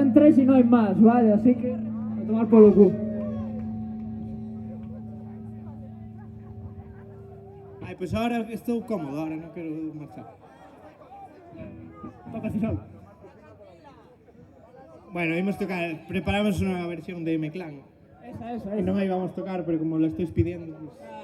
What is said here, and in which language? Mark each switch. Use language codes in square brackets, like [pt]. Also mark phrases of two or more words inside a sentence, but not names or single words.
[es] 3 y no hay más, ¿vale? Así que a tomar por lo culo. Ai, [gl] pois ahora estou cómodo, ahora non quero marchar. Toca Cisol. Bueno, imos tocar, preparamos unha versión de M-Clan. Esa. E non aí vamos tocar, [es] pero como lo estáis pidiendo, pues...